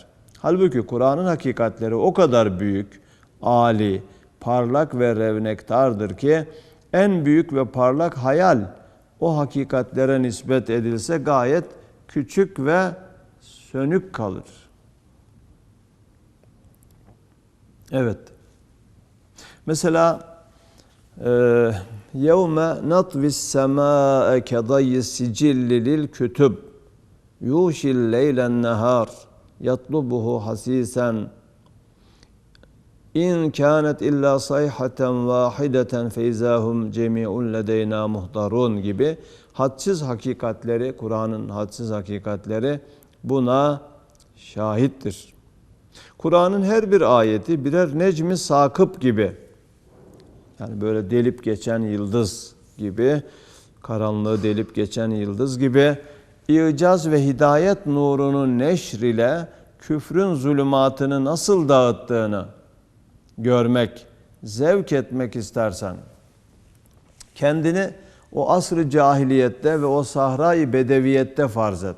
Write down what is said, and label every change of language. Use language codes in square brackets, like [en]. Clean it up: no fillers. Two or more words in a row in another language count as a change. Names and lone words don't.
[tr] Halbuki Kur'an'ın hakikatleri o kadar büyük, âli, parlak ve revnektardır ki en büyük ve parlak hayal o hakikatlere nispet edilse gayet küçük ve sönük kalır. Evet. [ar] Mesela يَوْمَ نَطْوِ السَّمَاءَ كَضَيِّ السِّجِلِّ لِلْكُتُبِ يُوشِ اللَّيْلَ النَّهَارِ يَطْلُبُهُ حَسِيسًا اِنْ كَانَتْ اِلَّا صَيْحَةً وَاحِدَةً فَاِذَا هُمْ جَمِيعٌ لَدَيْنَا مُحْضَرُونَ [tr] gibi hadsiz hakikatleri, Kur'an'ın hadsiz hakikatleri buna şahittir. Kur'an'ın her bir ayeti birer necmi sakıp gibi, yani böyle delip geçen yıldız gibi, karanlığı delip geçen yıldız gibi, İcaz ve hidayet nurunun neşr ile küfrün zulümatını nasıl dağıttığını görmek, zevk etmek istersen, kendini o asr-ı cahiliyette ve o sahra-i bedeviyette farz et.